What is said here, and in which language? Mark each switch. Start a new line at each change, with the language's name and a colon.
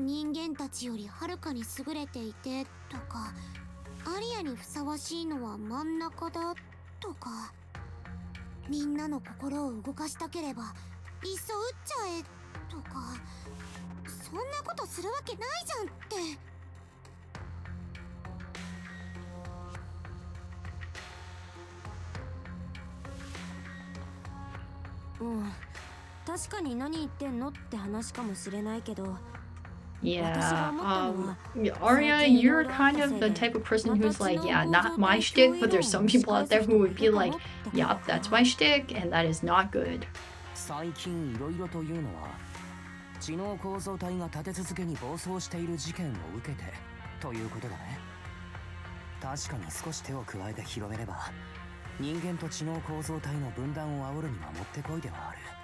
Japanese: 人間たちよりはるかに優れていてとか、アリアにふさわしいのは真ん中だとか、みんなの心を動かしたければいっそ撃っちゃえとか、そんなことするわけないじゃんって。うん、確かに何言ってんのって話かもしれないけど、
English: Yeah, Arya, you're kind of the type of person who's like, yeah, not my shtick, but there's some people out there who would be like, yup, that's my shtick, and that is not good.
Japanese: 最近いろいろというのは、知能構造体が立て続けに暴走している事件を受けてということだね。確かに少し手を加えて広めれば、人間と知能構造体の分断を煽るにはもってこいではある。